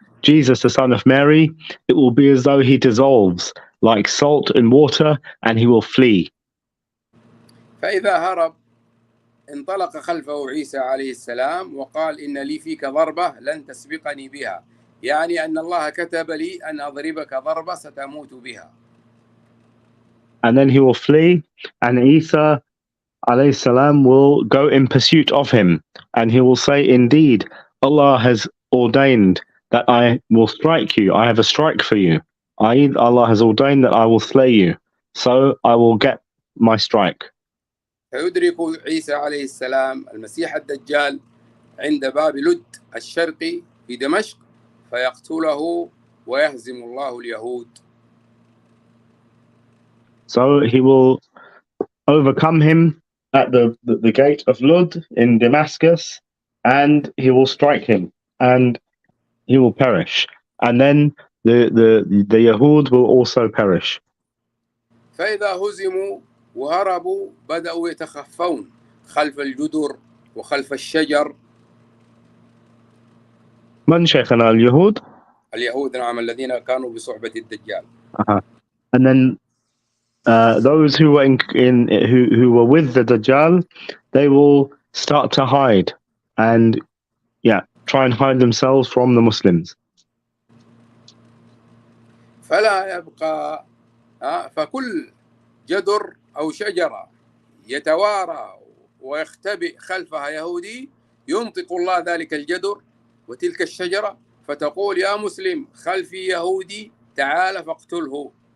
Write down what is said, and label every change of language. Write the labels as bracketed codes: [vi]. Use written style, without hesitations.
[en] Jesus, the son of Mary, it will be as though he dissolves like salt in water, and he will flee. [ar] فإذا هرب انطلق خلفه عيسى عليه السلام وقال إن لي فيك ضربة لن تسبقني بها، يعني أن الله كتب لي أن أضربك ضربة ستموت بها. [en] And then he will flee, and Isa alayhi salam will go in pursuit of him, and he will say, indeed, Allah has ordained that I will strike you. I have a strike for you. Allah has ordained that I will slay you, so I will get my strike. [ar] فيدرك عيسى عليه السلام المسيح الدجال عند باب لد الشرقي في دمشق فيقتله ويهزم الله اليهود. [en] So he will overcome him at the gate of Lud in Damascus, and he will strike him, and he will perish. And then the Yahud will also perish. [ar] فإذا هزموا وهربوا بدأوا يتخفون خلف الجدر وخلف الشجر. من شيخنا اليهود؟ اليهود نعم الذين كانوا بصحبة الدجال. [en] And then those who were who were with the Dajjal, they will start to hide and try and hide themselves from the Muslims. [ar] فلا يبقى فكل جدر أو شجرة يتوارى ويختبئ خلفها يهودي ينطق الله ذلك الجدر وتلك الشجرة فتقول يا مسلم خلفي يهودي تعال فاقتله.